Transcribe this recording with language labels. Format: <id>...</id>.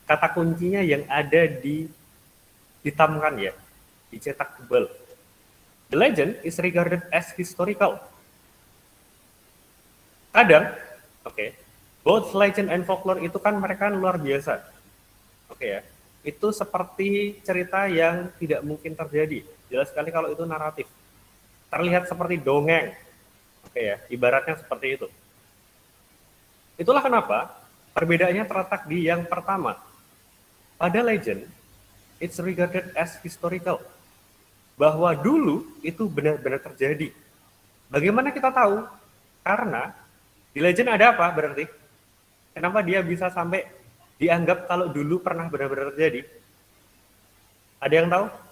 <id>Kata kuncinya yang ada di hitamkan ya, dicetak tebal.</id> <en>The legend is regarded as historical.</en> <id>Kadang,</id> <en>both legend and folklore</en> <id>itu kan mereka luar biasa. Ya, itu seperti cerita yang tidak mungkin terjadi. Jelas sekali kalau itu naratif. Terlihat seperti dongeng. Ya, ibaratnya seperti itu. Itulah kenapa perbedaannya terletak di yang pertama. Pada</id> <en>legend, it's regarded as historical.</en> <id>Bahwa dulu itu benar-benar terjadi. Bagaimana kita tahu? Karena di legend ada apa berarti? Kenapa dia bisa sampai dianggap kalau dulu pernah benar-benar terjadi? Ada yang tahu?</id>